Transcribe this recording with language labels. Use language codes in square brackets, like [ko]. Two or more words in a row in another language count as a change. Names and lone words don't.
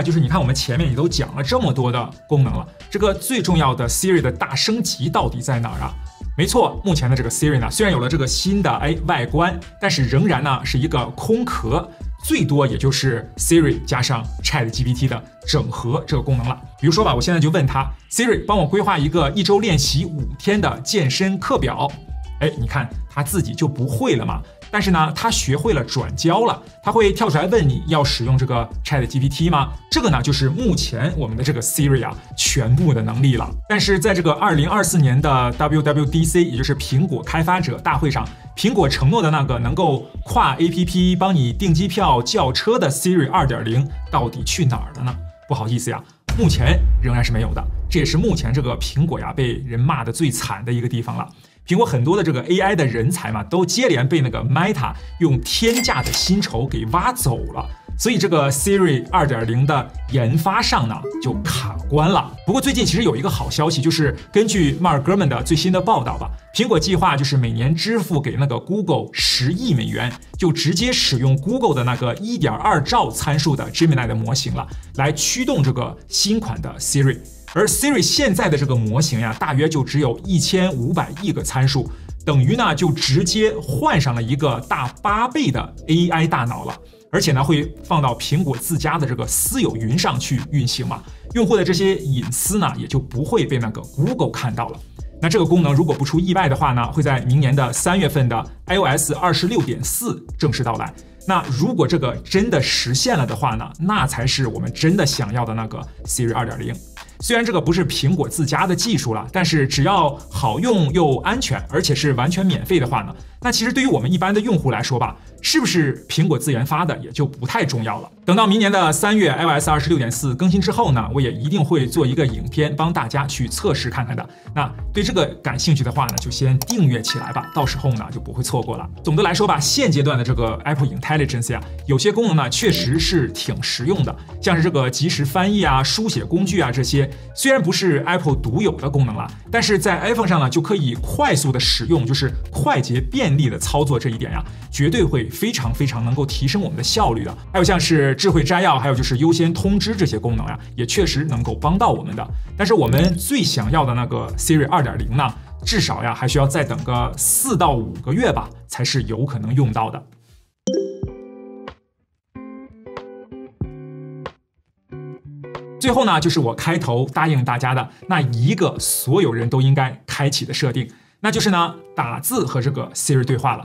[zh] 就是你看我們前面也都講了這麼多的功能了，這個最重要的 Siri 的大升級到底在哪兒啊？沒錯，目前的這個 Siri 呢，雖然有了這個新的外觀，但是仍然呢是一個空殼，最多也就是 Siri 加上 ChatGPT 的整合這個功能了。比如說吧，我現在就問他 Siri 幫我規劃一個1周練習5天的健身課表，哎，你看他自己就不會了嘛。但是呢，他學會了轉交了，他會跳出來問你要使用這個 ChatGPT 嗎？這個呢，就是目前我們的這個 Siri 啊全部的能力了。但是在這個2024年的 WWDC， 也就是蘋果開發者大會上，蘋果承諾的那個能夠跨 APP 幫你訂機票、叫車的 Siri 2.0 到底去哪兒了呢？不好意思呀，目前仍然是沒有的。這也是目前這個蘋果呀被人罵得最慘的一個地方了。蘋果很多的這個 AI 的人才嘛，都接連被那個 Meta 用天價的薪酬給挖走了，所以這個 Siri 2.0的研發上呢就卡關了。不過最近其實有一個好消息，就是根據 Mark Gurman 的最新的報道吧，蘋果計劃就是每年支付給那個 Google $10億，就直接使用 Google 的那個1.2兆參數的 Gemini 的模型了，來驅動這個新款的 Siri。而 Siri 現在的這個模型呀，大約就只有1500億個參數，等於呢就直接換上了一個大8倍的 AI 大腦了，而且呢會放到蘋果自家的這個私有雲上去運行嘛，用戶的這些隱私呢也就不會被那個 Google 看到了。那這個功能如果不出意外的話呢，會在明年的3月份的 iOS 26.4正式到來。那如果這個真的實現了的話呢，那才是我們真的想要的那個 Siri 2.0。雖然這個不是蘋果自家的技術了，但是只要好用又安全，而且是完全免費的話呢，那其實對於我們一般的用戶來說吧，是不是蘋果自研發的也就不太重要了。等到明年的3月 iOS 26.4 更新之後呢，我也一定會做一個影片幫大家去測試看看的。那對這個感興趣的話呢，就先訂閱起來吧，到時候呢就不會錯過了。總的來說吧，現階段的這個 Apple Intelligence 呀，有些功能呢確實是挺實用的，像是這個即時翻譯啊、書寫工具啊這些，雖然不是 Apple 獨有的功能了，但是在 iPhone 上呢就可以快速的使用，就是快捷便利的操作這一點呀，絕對會非常能夠提升我們的效率的。還有像是智慧摘要，還有就是優先通知這些功能呀，也確實能夠幫到我們的。但是我們最想要的那個 Siri 2.0 呢，至少呀還需要再等個4到5個月吧，才是有可能用到的。最後呢，就是我開頭答應大家的那一個所有人都應該開啟的設定，那就是呢打字和這個 Siri 對話了。